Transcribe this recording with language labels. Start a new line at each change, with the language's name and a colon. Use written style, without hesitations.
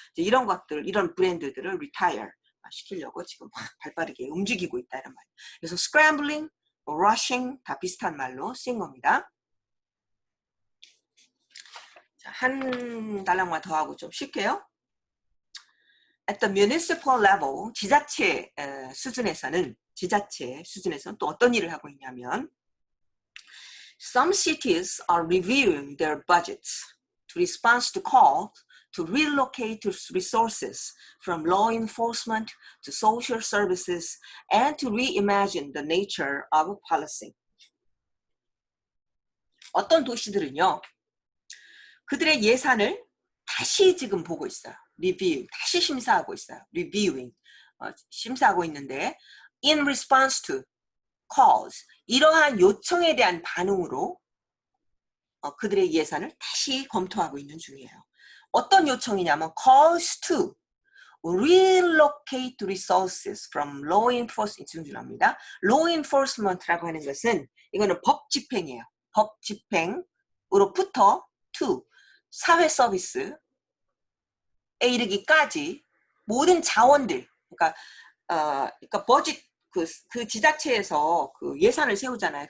Korean: 이제 이런 것들 이런 브랜드들을 retire 시키려고 지금 발빠르게 움직이고 있다 이런 말이에요. 그래서 scrambling, rushing 다 비슷한 말로 쓰인 겁니다. 자, 한 달랑만 더 하고 좀 쉴게요.
English: At the municipal level
Korean: 지자체 수준에서는 또 어떤 일을 하고 있냐면
English: Some cities are reviewing their budgets to respond to calls to relocate resources from law enforcement to social services and to reimagine the nature of policy.
Korean: 어떤 도시들은요, 그들의 예산을 다시 지금 보고 있어요. 리뷰, 다시 심사하고 있어요. reviewing, 심사하고 있는데
English: in response to calls,
Korean: 이러한 요청에 대한 반응으로 그들의 예산을 다시 검토하고 있는 중이에요. 어떤 요청이냐면
English: calls to, relocate resources from law enforcement
Korean: 중요합니다. law enforcement라고 하는 것은 이거는 법 집행이에요. 법 집행으로부터 to 사회 서비스에 이르기까지 모든 자원들, 그러니까 버짓 그 지자체에서 그 예산을 세우잖아요.